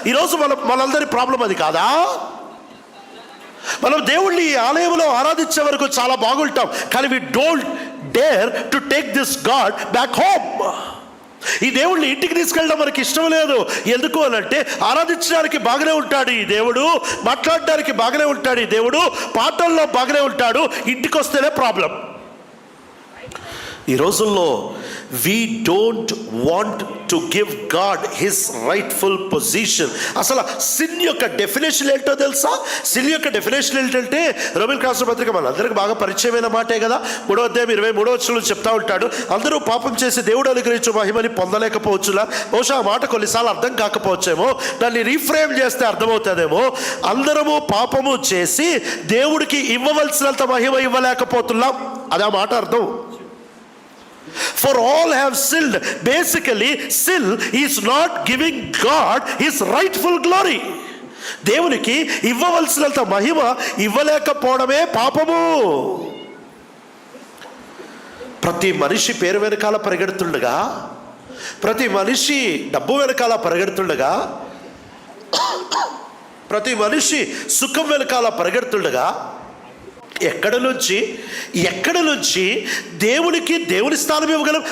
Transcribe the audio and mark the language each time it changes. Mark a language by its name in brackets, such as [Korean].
[Telugu] ఈరోజు మనందరి ప్రాబ్లం అది కాదా? మనం దేవుణ్ణి ఈ ఆలయంలో ఆరాధించే వరకు చాలా బాగుంటాం, కానీ [English] We don't dare to take this god back home. [Telugu] ఈ దేవుడిని ఇంటికి తీసుకెళ్ళడం మనకి ఇష్టం లేదు. ఎందుకు అనంటే ఆరాధించడానికి బాగానే ఉంటాడు ఈ దేవుడు, మాట్లాడడానికి బాగానే ఉంటాడు ఈ దేవుడు, పాటల్లో బాగానే ఉంటాడు, ఇంటికి వస్తేనే ప్రాబ్లం. ఈ రోజుల్లో [English] we don't want to give God his rightful position. [Telugu] అసలు సిన్ యొక్క డెఫినేషన్ ఏంటో తెలుసా? సిన్ యొక్క డెఫినేషన్ ఏంటంటే రోమిలికి రాసిన పత్రిక మనందరికి బాగా పరిచయమైన మాటే కదా. 3:23 చెప్తా ఉంటాడు, అందరూ పాపం చేసి దేవుడు అనుగ్రహించు మహిమని పొందలేకపోవచ్చులా. బహుశా ఆ మాట కొన్నిసార్లు అర్థం కాకపోవచ్చేమో, దాన్ని రీఫ్రేమ్ చేస్తే అర్థమవుతుందేమో. అందరము పాపము చేసి దేవుడికి ఇవ్వవలసినంత మహిమ ఇవ్వలేకపోతున్నాం, అదే మాట అర్థం. [English] For all have sinned. Basically, sin is not giving God his rightful glory. [Telugu] దేవునికి ఇవ్వవలసినంత మహిమ ఇవ్వలేకపోవడమే పాపము. ప్రతి మనిషి పేరు వెనకాల పరిగెడుతుండగా, ప్రతి మనిషి డబ్బు వెనకాల పరిగెడుతుండగా, ప్రతి మనిషి సుఖం వెనకాల పరిగెడుతుండగా, ఎక్కడి నుంచి దేవునికి దేవుని స్థానం ఇవ్వగలం?